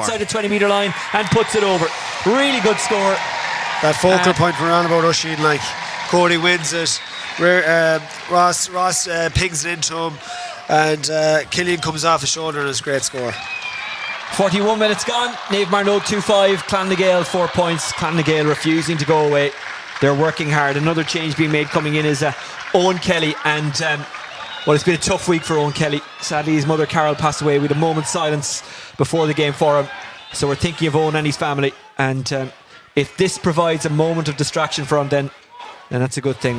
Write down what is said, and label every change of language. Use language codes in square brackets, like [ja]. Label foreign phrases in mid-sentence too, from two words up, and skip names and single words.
[en] outside the 20-metre line, and puts it over. Really good score. That focal point we're on about Oisin, like Cody wins it, Ross pings it into him, and Killian comes off his shoulder and it's a great score. 41 minutes gone. Naomh Mearnóg 2-5. Clanna Gael 4 points. Clanna Gael refusing to go away. They're working hard. Another change being made coming in is Owen Kelly, and well, it's been a tough week for Owen Kelly. Sadly, his mother Carol passed away. with a moment's silence before the game for him, so we're thinking of Owen and his family, and if this provides a moment of distraction for him, then that's a good thing.